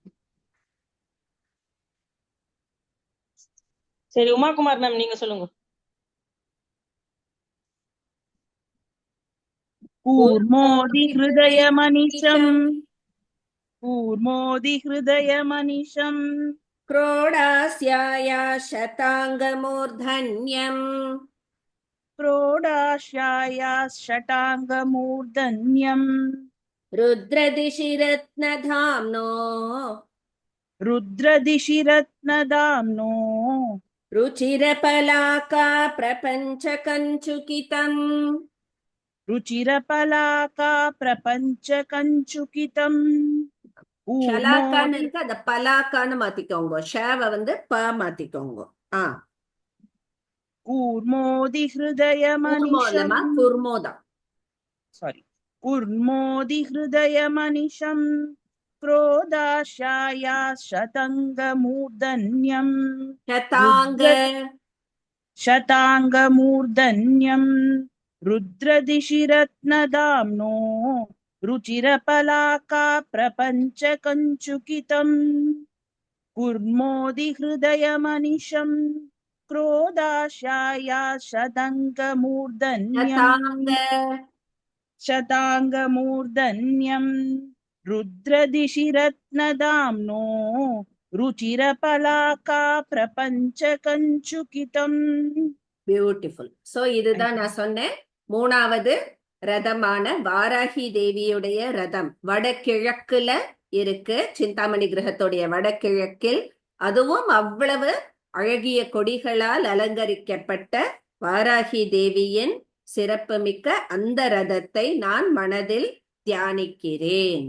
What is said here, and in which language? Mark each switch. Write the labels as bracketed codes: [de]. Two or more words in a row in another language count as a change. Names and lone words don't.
[ta] சரி உமாகுமார் மேம் நீங்க சொல்லுங்க. [sa] कूर्मोदि हृदय मनिशम्, कूर्मोदि हृदय मनिशम् क्रोडास्याया शताङ्गमूर्धन्यम् क्रोडाश्याया षटाङ्गमूर्धन्यम् रुद्रदिशि रत्नधाम्नो रुद्रदिशि रत्नदाम्नो रुचिरपलाका प्रपञ्चकञ्चुकितम्. रुचिरपलाका प्रपञ्चकञ्चुकितम्. [ta] ஷலாக்கான்னு இருக்கு, அத பலாக்கான்னு மாத்திக்கோங்க. ஷாவ ப மாத்திக்கோங்க. [sa] कूर्मोदि हृदय मनिशम्, குர்மோதா சாரி, कूर्मोदि हृदय मनिशम् क्रोधाशाया शतङ्गमूर्धन्यम् शताङ्गमूर्धन्यम् रुद्रदिशि रत्नदाम्नो रुचिरपलाका प्रपञ्चकञ्चुकितम्. कुर्मोदि हृदयमनिशम् क्रोधाशाया शताङ्गमूर्धन्यम् रुद्रदिशि रत्नदाम्नो रुचिरपलाका प्रपञ्चकञ्चुकितम्. [ta] பியூட்டிஃபுல். சோ இதுதான் நான் சொன்னேன். 3வது ரதமான வாராகி தேவியுடைய ரதம் வடகிழக்குல இருக்கு. சிந்தாமணி கிரகத்துடைய வடகிழக்கில். அதுவும் அவ்வளவு அழகிய கொடிகளால் அலங்கரிக்கப்பட்ட வாராகி தேவியின் சிறப்புமிக்க அந்த ரதத்தை நான் மனதில் தியானிக்கிறேன்.